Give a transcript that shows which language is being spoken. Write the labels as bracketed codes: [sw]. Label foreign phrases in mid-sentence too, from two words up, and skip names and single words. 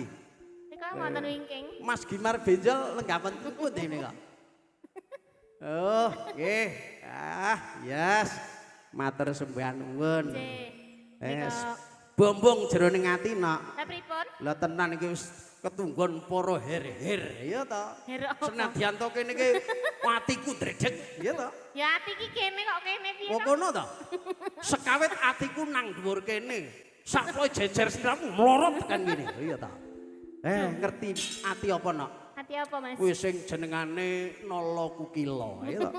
[jv] Niku wonten wingking. Mas Gimar Benjol lenggah pundi nika? Oh, nggih. Yes. Matur sembah nuwun. Nggih. Yes. Nika Bombong jeroning ati nok. Lah pripun? Lah tenan iki wis ketunggon para her-her ya to. Her apa? Senadyan to kene iki atiku dredeg ya to. Ya ati iki kene kok kene piye? Kok kono to? Sekawit atiku nang dhuwur kene. Sakpoe jejer sliramu mlorot tekan kene. Iya to. Ngerti ati apa nok? Ati apa Mas? Kuwi sing jenengane Nala Kukila ya to.